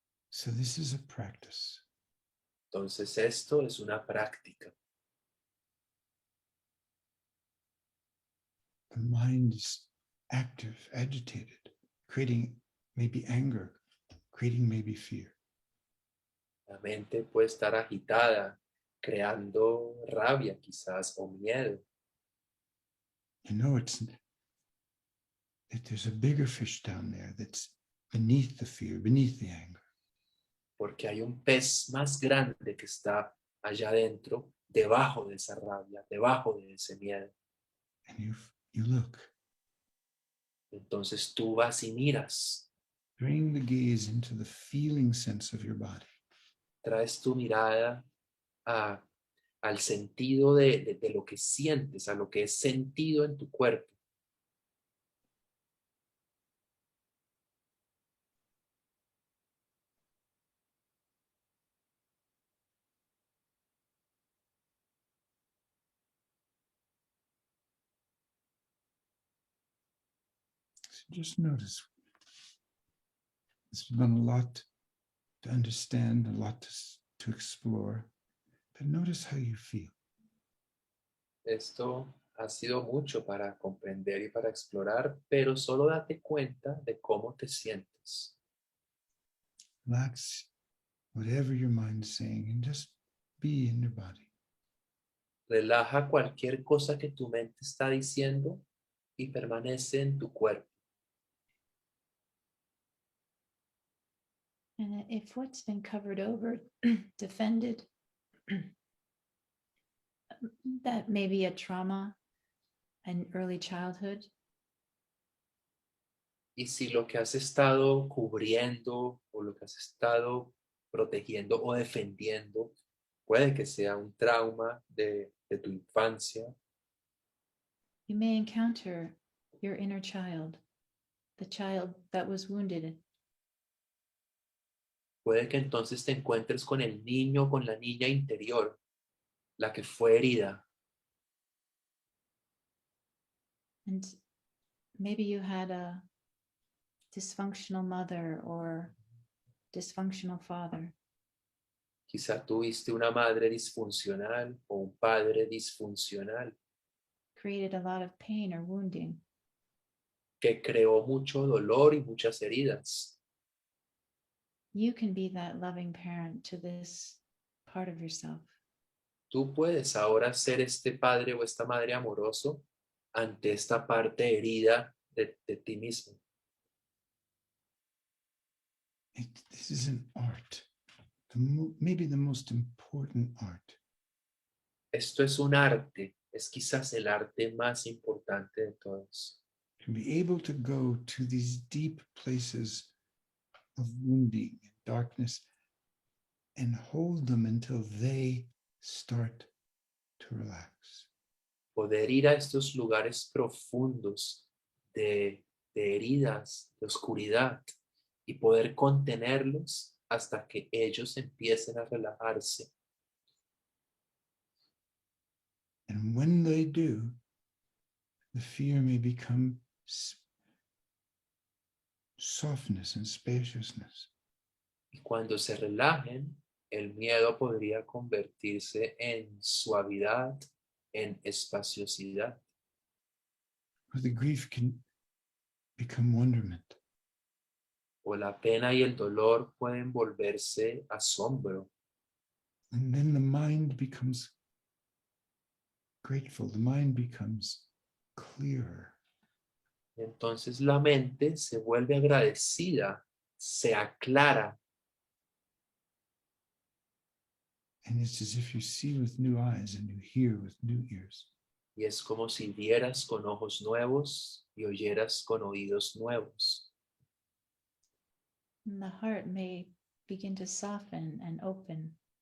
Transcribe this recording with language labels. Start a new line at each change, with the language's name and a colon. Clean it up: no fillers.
English: So this is a practice.
Spanish: Entonces esto es una práctica.
English: The mind is active, agitated, creating maybe anger, creating maybe fear.
Spanish: La mente puede estar agitada, creando rabia quizás o miedo.
English: You know, that there's a bigger fish down there that's beneath the fear, beneath the anger.
Spanish: Porque hay un pez más grande que está allá adentro, debajo de esa rabia, debajo de ese miedo.
English: And you look,
Spanish: Entonces tú vas y miras,
English: bring the gaze into the feeling sense of your body.
Spanish: traes tu mirada al sentido de lo que sientes, a lo que es sentido en tu cuerpo.
English: So just notice. There's been a lot to understand, a lot to explore, but notice how you feel.
Spanish: Esto ha sido mucho para comprender y para explorar, pero solo date cuenta de cómo te sientes.
English: Relax whatever your mind's saying and just be in your body.
Spanish: Relaja cualquier cosa que tu mente está diciendo y permanece en tu cuerpo.
English: And if what's been covered over, defended, that may be a trauma in early childhood,
Spanish: Y si lo que has estado cubriendo o lo que has estado protegiendo o defendiendo puede que sea un trauma de tu infancia,
English: you may encounter your inner child, the child that was wounded.
Spanish: puede que entonces te encuentres con el niño o con la niña interior, la que fue herida.
English: And maybe you had a dysfunctional mother or dysfunctional father.
Spanish: Quizá tuviste una madre disfuncional o un padre disfuncional
English: Created a lot of pain or wounding.
Spanish: que creó mucho dolor y muchas heridas.
English: You can be that loving parent to this part of yourself.
Spanish: Tú puedes ahora ser este padre o esta madre amoroso ante esta parte herida de ti mismo.
English: This is an art, maybe the most important art.
Spanish: Esto es un arte, es quizás el arte más importante de todos.
English: To be able to go to these deep places of wounding and darkness and hold them until they start to relax.
Spanish: Poder ir a estos lugares profundos de heridas, de oscuridad, y poder contenerlos hasta que ellos empiecen a relajarse.
English: And when they do, the fear may become softness and spaciousness.
Spanish: Y cuando se relajen, el miedo podría convertirse en suavidad, en espaciosidad.
English: Or the grief can become wonderment.
Spanish: O la pena y el dolor pueden volverse asombro.
English: And then the mind becomes grateful. The mind becomes clearer.
Spanish: Y entonces la mente se vuelve agradecida, se aclara.
English: And it's as if you see with new eyes and you hear with new ears.
Spanish: Y es como si vieras con ojos nuevos y oyeras con oídos nuevos.
English: And the heart may begin to soften and open.